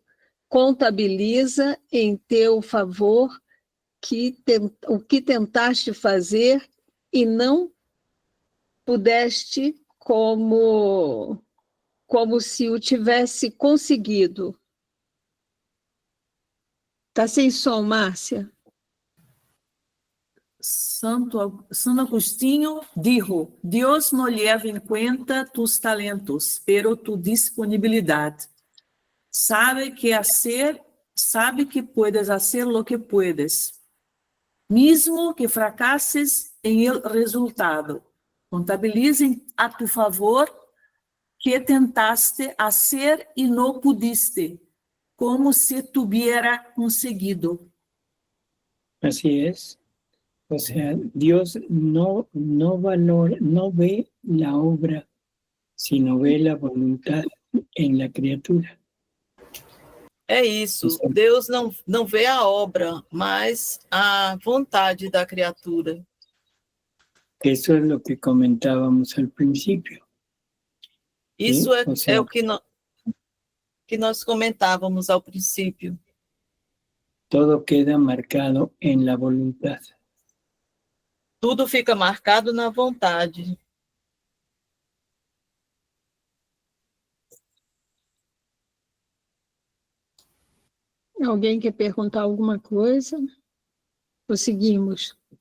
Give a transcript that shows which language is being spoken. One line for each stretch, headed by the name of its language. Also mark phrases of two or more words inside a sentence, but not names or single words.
Portuguese: Contabiliza em teu favor o que tentaste fazer e não pudeste como se o tivesse conseguido. Está sem som, Márcia.
Spanish: Santo Agostinho dijo: Dios no lleva en cuenta tus talentos, pero tu disponibilidad. Sabe que puedes hacer lo que puedes, mismo que fracases en el resultado. Contabiliza a tu favor que tentaste hacer y no pudiste, como si tuviera conseguido. así es. O sea, Dios no valora, no ve la obra, sino ve la voluntad en la criatura.
Portuguese: É isso, Deus não vê a obra, mas a vontade da criatura.
Spanish: Eso es lo que comentábamos al principio.
Portuguese: Isso
Spanish: O sea,
Portuguese: é o que nós comentávamos ao princípio.
Spanish: todo queda marcado en la voluntad.
Portuguese: Tudo fica marcado na vontade. Alguém quer perguntar alguma coisa? Ou seguimos?